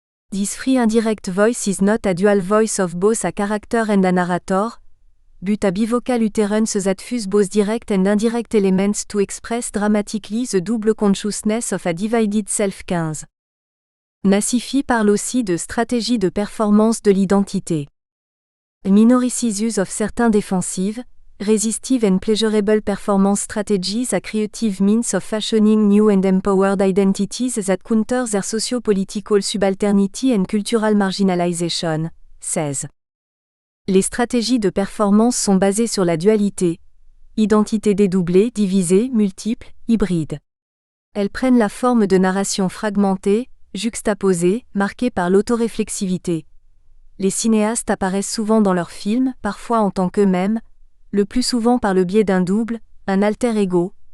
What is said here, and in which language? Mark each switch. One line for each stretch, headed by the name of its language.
English: This free indirect voice is not a dual voice of both a character and a narrator, but a bivocal utterance that fuse both direct and indirect elements to express dramatically the double consciousness of a divided self 15.
French: Nassifi parle aussi de stratégie de performance de l'identité.
English: Minoricious use of certain defensive, resistive and pleasurable performance strategies are creative means of fashioning new and empowered identities that counter their socio-political subalternity and cultural marginalization. 16.
French: Les stratégies de performance sont basées sur la dualité, identité dédoublée, divisée, multiple, hybride. Elles prennent la forme de narrations fragmentées, juxtaposées, marquées par l'autoréflexivité. Les cinéastes apparaissent souvent dans leurs films, parfois en tant qu'eux-mêmes, le plus souvent par le biais d'un double, un alter ego.